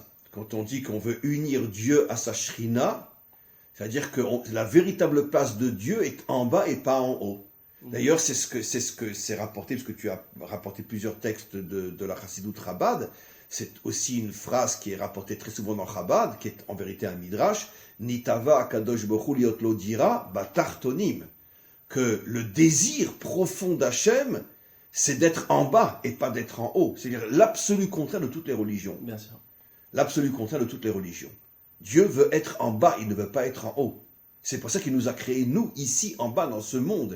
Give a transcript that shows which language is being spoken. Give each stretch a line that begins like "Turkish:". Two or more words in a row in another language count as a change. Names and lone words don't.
French: Quand on dit qu'on veut unir Dieu à sa Shrina, c'est-à-dire que la véritable place de Dieu est en bas et pas en haut. D'ailleurs, c'est ce que c'est rapporté, parce que tu as rapporté plusieurs textes de la Chassidut Chabad. C'est aussi une phrase qui est rapportée très souvent dans Chabad, qui est en vérité un midrash.
Hebrew: נתאווה הקדוש ברוך הוא להיות לו דירה בתחתונים.
French: Que le désir profond d'Hachem, c'est d'être en bas et pas d'être en haut. C'est-à-dire l'absolu contraire de toutes les religions. Bien sûr. L'absolu contraire de toutes les religions. Dieu veut être en bas, il ne veut pas être en haut. C'est pour ça qu'il nous a créés, nous, ici, en bas, dans ce monde.